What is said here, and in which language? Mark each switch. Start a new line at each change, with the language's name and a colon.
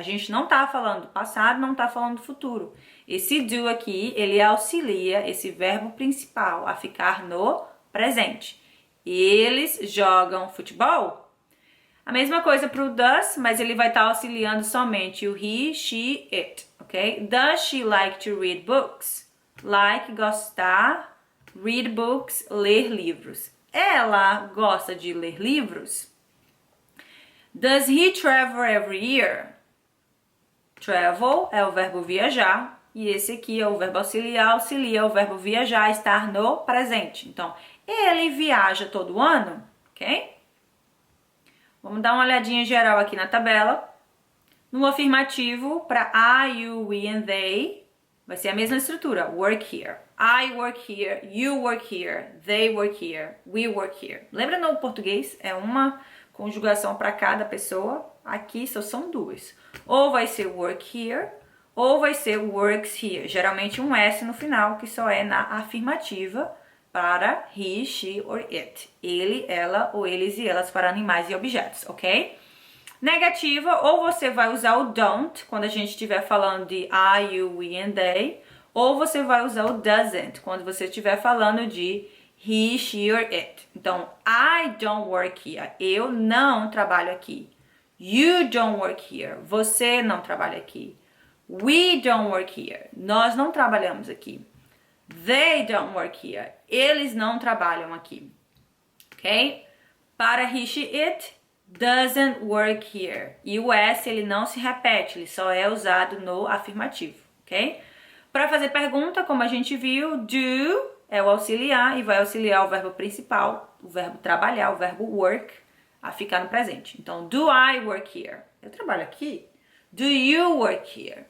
Portuguese: A gente não tá falando do passado, não tá falando do futuro. Esse do aqui, ele auxilia esse verbo principal a ficar no presente. Eles jogam futebol. A mesma coisa para o does, mas ele vai estar auxiliando somente o he, she, it, ok?
English: Does she like to read books? Like,
Portuguese: gostar,
English: read books,
Portuguese: ler livros. Ela gosta de ler livros?
English: Does he travel every year?
Portuguese: Travel é o verbo viajar e esse aqui é o verbo auxiliar, auxilia o verbo viajar, estar no presente. Então, ele viaja todo ano, ok? Vamos dar uma olhadinha geral aqui na tabela. No afirmativo, para I, you, we and they, vai ser a mesma estrutura.
English: Work here. I work here, you work here, they work here, we work here.
Portuguese: Lembra no português? É uma conjugação para cada pessoa. Aqui só são duas. Ou vai ser work here, ou vai ser works here. Geralmente um S no final, que só é na afirmativa para he, she or it. Ele, ela ou eles e elas para animais e objetos, ok? Negativa, ou você vai usar o don't quando a gente estiver falando de I, you, we and they, ou você vai usar o doesn't quando você estiver falando de he, she or it. Então,
English: I don't work here.
Portuguese: Eu não trabalho aqui.
English: You don't work here.
Portuguese: Você não trabalha aqui.
English: We don't work here.
Portuguese: Nós não trabalhamos aqui.
English: They don't work here.
Portuguese: Eles não trabalham aqui. Ok?
English: Para he, she, it, doesn't work here.
Portuguese: E o S, ele não se repete, ele só é usado no afirmativo. Ok? Para fazer pergunta, como a gente viu, do é o auxiliar e vai auxiliar o verbo principal, o verbo trabalhar, o verbo work, a ficar no presente.
English: Então, do I work here?
Portuguese: Eu trabalho aqui.
English: Do you work here?